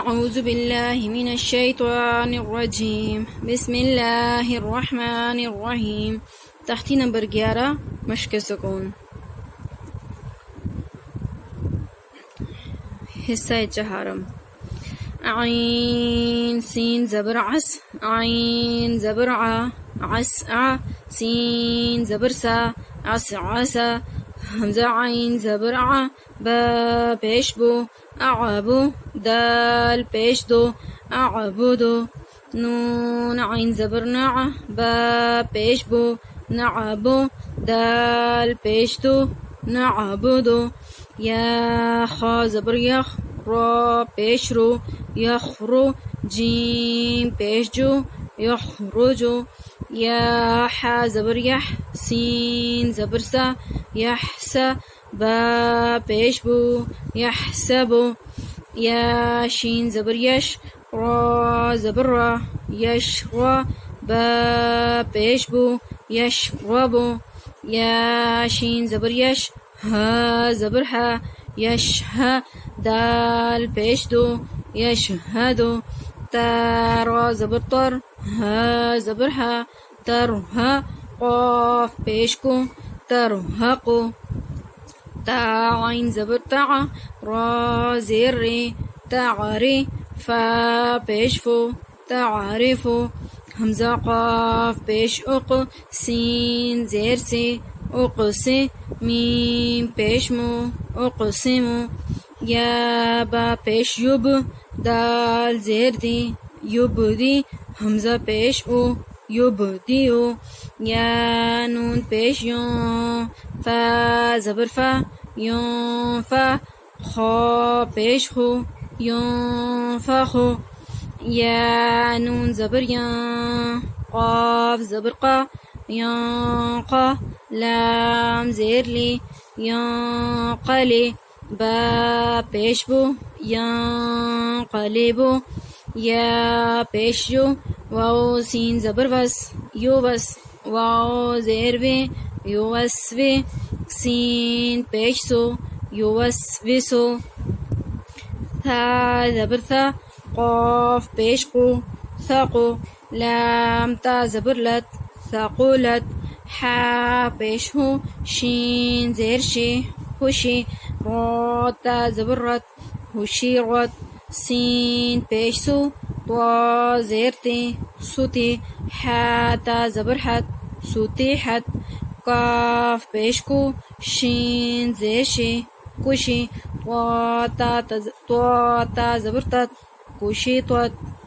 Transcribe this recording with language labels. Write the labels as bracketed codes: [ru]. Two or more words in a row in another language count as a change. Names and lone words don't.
[ar] أعوذ بالله من الشيطان الرجيم بسم الله الرحمن الرحيم [ur] تحتی نمبر 11 مشق سکون حصہ چہارم عين سين زبر عس عين زبر ع عس ع سين زبر سا عس عسا همزة عين زبر ع با پیش بو أعبو دال پیش دو أعبدو نون عين زبر نع با پیش بو نعبو دال پیش دو نعبدو يا خا زبر يخ را پیش رو يخرو جيم پیش جو يخرجو يا حا زبر يح سين زبر سا يحسا با پیش بو يحسبو يا شين زبر يش را زبر را يشرا با پیش بو يشربو يا شين زبر يش ها زبر ها يشها دال پیش دو يشهدو تارا زبر طر ها زبر ها ترها قاف پیشكو ترهقو تا عين زبر تع را زير ري تعري فا پیشفو تعرفو همزة قاف پیش اق سين زير سي اقسي ميم پیشمو اقسمو يا با پیش يب دال زير دي يبدي همزة پیش او يبديو يا نون پیش يون فا زبر فا يون فا خا پیش خو يون فا خو يا نون زبر يان قاف زبر قا ينقى لام زير لي ينقلي با پیش بو ينقلبو يا پیش جو واو سين زبر وس يو وس واو زير وي يو وس وي سين پیش سو يو وس وسو ثا زبر ثا قاف پیش قو ثقو لام تا زبر لت ثقلت حا پیش هو شين زير شي هوشي را تا زبر رت هوشي رت سين پیش سو طا زير تي سوتي حا تا زبر حت سوتي حت قاف پیش کو شين زير شي كوشي طا تا زبر تت كوشي طت